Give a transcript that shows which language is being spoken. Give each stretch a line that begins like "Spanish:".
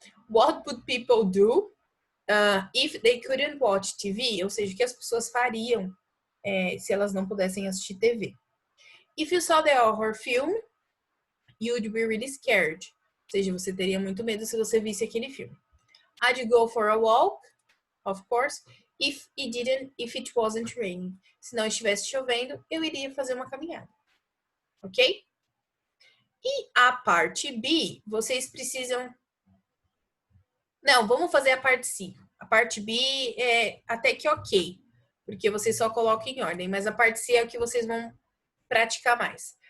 English: What would people do if they couldn't watch TV?
Portuguese: Ou seja, o que as pessoas fariam se elas não pudessem assistir TV.
English: If you saw the horror film, you'd be really scared.
Portuguese: Ou seja, você teria muito medo se você visse aquele filme.
English: I'd go for a walk, of course, if it wasn't raining.
Portuguese: Se não estivesse chovendo, eu iria fazer uma caminhada. Ok? E a parte B, vocês precisam... Não, vamos fazer a parte C. A parte B é até que ok, porque vocês só colocam em ordem, mas a parte C é o que vocês vão praticar mais.